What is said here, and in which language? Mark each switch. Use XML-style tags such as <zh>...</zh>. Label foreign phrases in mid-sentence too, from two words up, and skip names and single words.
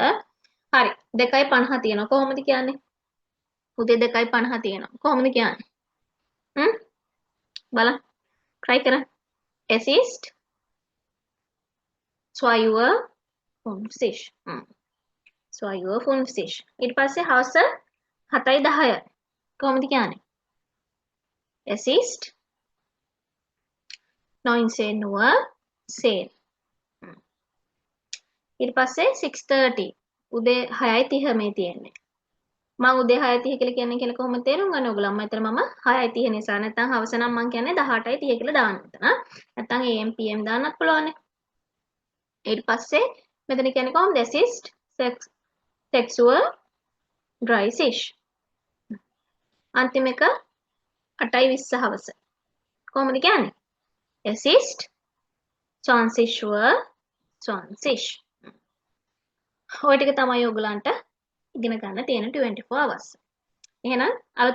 <si>හරි. 2:50 තියෙනවා. කොහොමද කියන්නේ? උදේ 2:50 තියෙනවා. කොහොමද කියන්නේ? බලන්න. try කරන්න.</si> <de>es ist 2 Uhr 50. 2 Uhr 50.</de> <si>ඊට පස්සේ හවස 7යි 10යි. කොහොමද කියන්නේ?</si> <de>es ist 19 Uhr 10.</de> <si>ඊට පස්සේ 6:30 උදේ 6:30 මේ තියෙන්නේ. මම උදේ 6:30 කියලා කියන්නේ කියලා කොහොමද තේරුම් ගන්න ඕගොල්ලෝ? මෙතන මම 6:30 නිසා නැත්නම් හවස නම් මම කියන්නේ 18:30 කියලා දාන්න මෙතන. නැත්නම්</si> <en>AM PM</en> <si>දාන්නත් පුළුවන්. ඊට පස්සේ මෙතන කියන්නේ කොහොමද?</si> <de>es ist 6 Uhr 30.</de> <si>අන්තිම එක 8:20 හවස. කොහොමද කියන්නේ?</si> <de>es ist 20 Uhr 20.</de> <si>ඔය ටික තමයි ඔයගලන්ට ඉගෙන ගන්න තියෙන</si> <en>24 hours.</en> <si>එහෙනම් අලුත්</si>